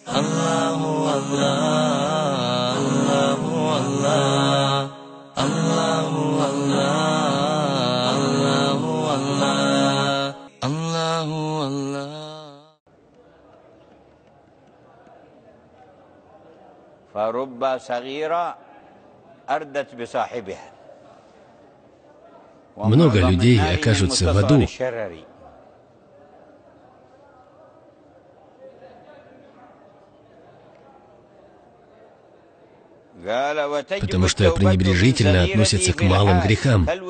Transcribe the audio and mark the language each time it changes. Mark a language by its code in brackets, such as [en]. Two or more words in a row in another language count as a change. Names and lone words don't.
[ar] الله الله، الله الله، الله الله، الله الله، الله الله. فرب صغيرة أردت بصاحبها. [ru] Много людей окажутся в аду, потому что пренебрежительно относятся к малым грехам.